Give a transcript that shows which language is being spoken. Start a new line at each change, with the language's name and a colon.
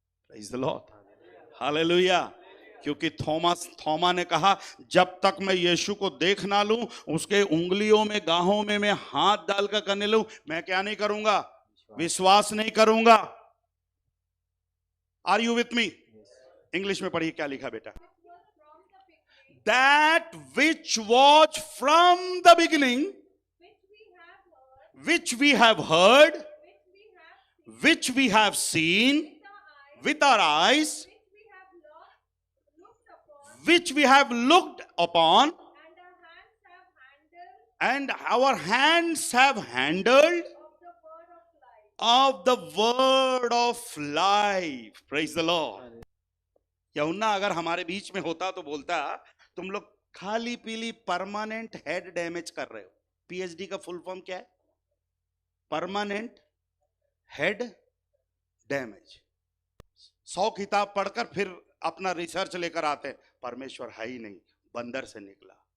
English: praise the lord,
Hindi: hallelujah. क्योंकि थोमा ने कहा जब तक मैं यीशु को देख ना लूं, उसके उंगलियों में, गाहों में मैं हाथ डालकर करने लूं, मैं क्या नहीं करूंगा? विश्वास नहीं करूंगा।
English: Are you with me?
Hindi: English में पढ़िए क्या लिखा बेटा।
English: That which was from the beginning, which we have heard, which we have seen with our eyes, which we have looked upon, and our hands have handled of the word of life. Praise the Lord.
Hindi: यूहन्ना अगर हमारे बीच में होता तो बोलता तुम लोग खाली पीली
English: permanent head damage
Hindi: कर रहे हो। पीएचडी का फुल फॉर्म क्या है?
English: Permanent head damage.
Hindi: 100 किताब पढ़कर फिर अपना रिसर्च लेकर आते हैं, परमेश्वर है ही नहीं, बंदर से निकला।